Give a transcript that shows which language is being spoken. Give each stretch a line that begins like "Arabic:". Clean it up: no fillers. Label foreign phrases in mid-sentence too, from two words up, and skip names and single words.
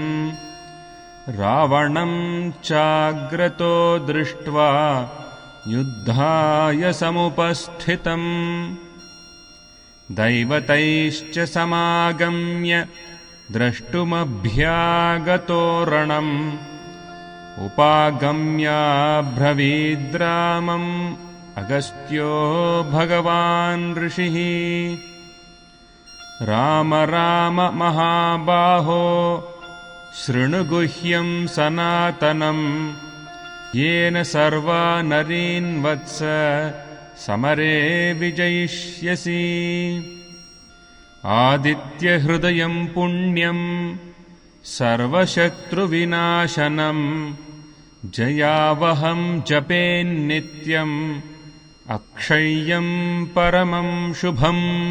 Sanskrit: రావణం చాగ్రతో దృష్ట్వా యుద్ధాయ సముపస్థితం దైవతైశ్చ సమాగమ్య ద్రష్టుమభ్యాగతో రణం ఉపాగమ్యాబ్రవీద్రామం అగస్త్యో భగవాన్ ఋషిః. రామ రామ మహాబాహో శృణు గుహ్యం సనాతనం येन सर्वा नरीन् वत्स समरे विजयिष्यसि. आदित्यहृदयं पुण्यं सर्वशत्रुविनाशनं जयावहं जपेन्नित्यम् अक्षय्यं परमं शुभम्.